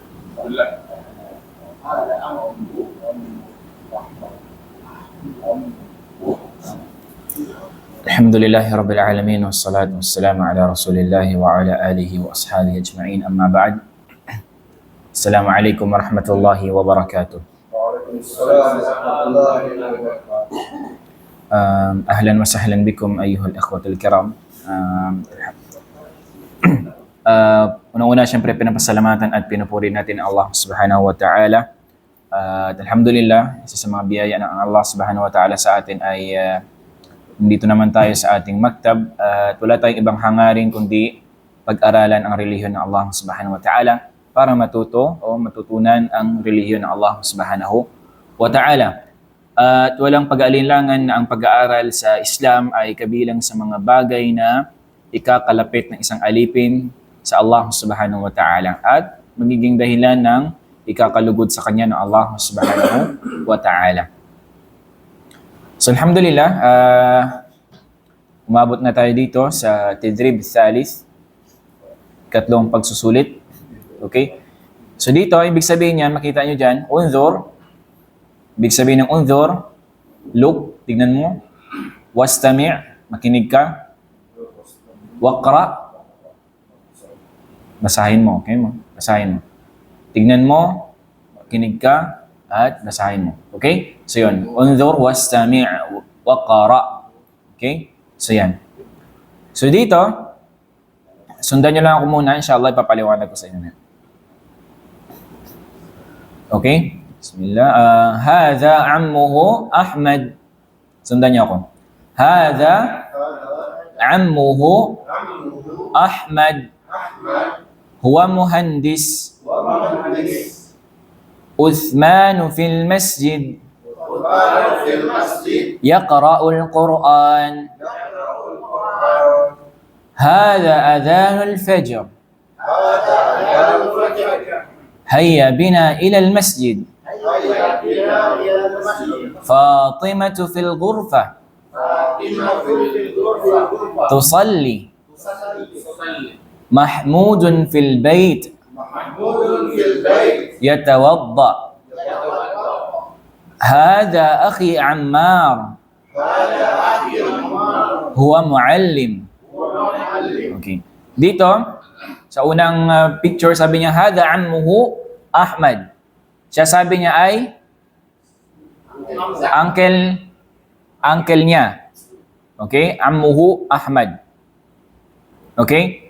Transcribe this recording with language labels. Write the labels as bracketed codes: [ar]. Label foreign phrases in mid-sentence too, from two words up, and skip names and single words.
[ar] الحمد لله رب العالمين والصلاة والسلام على رسول الله وعلى آله وأصحابه أجمعين أما بعد. السلام عليكم ورحمة الله وبركاته. أهلا وسهلا بكم أيها الإخوة الكرام. [tl] Unang-una siyempre pinapasalamatan at pinupuri natin [ar] الله سبحانه وتعالى. [tl] At alhamdulillah, isa sa mga biyaya ng [ar] الله سبحانه وتعالى [tl] sa atin ay nandito naman tayo sa ating maktab at wala tayong ibang hangarin kundi pag-aralan ang relihiyon ng [ar] الله سبحانه وتعالى [tl] para matuto o matutunan ang relihiyon ng [ar] الله سبحانه وتعالى. [tl] At walang pag-aalinlangan na ang pag-aaral sa Islam ay kabilang sa mga bagay na ikakalapit ng isang alipin sa [ar] الله سبحانه وتعالى [tl] at magiging dahilan ng ikakalugod sa kanya ng [ar] الله سبحانه وتعالى. [tl] So alhamdulillah, umabot na tayo dito sa [ar] تدريب ثالث, [tl] ikatlong pagsusulit. Okay? So dito, ibig sabihin niyan, makita nyo dyan, unzur. Ibig sabihin ng unzur, look, tignan mo. Wastami', makinig ka. Waqra, basahin mo. Okay mo? Basahin mo. Tignan mo, makinig ka, at basahin mo. Okay? So yun. [ar] انظر واستمع واقرأ. [tl] Okay? So yan. So dito, sundan nyo lang ako muna. Inshallah, ipapaliwanag ko sa inyo na. Okay? Bismillah. [ar] هذا عمه أحمد. [tl] Sundan nyo ako. [ar] هذا عمه أحمد. هو مهندس. عثمان في المسجد يقرأ القرآن هذا أذان الفجر هيا بنا إلى المسجد فاطمة في الغرفة تصلي محمود في البيت يتوضأ هذا أخي عمار هو معلم. [tl] Okay. Dito, sa unang picture, sabi niya, [ar] هذا عمه أحمد. [tl] Siya sabi niya ay uncle niya. Okay? Ammuhu Ahmad. Okay?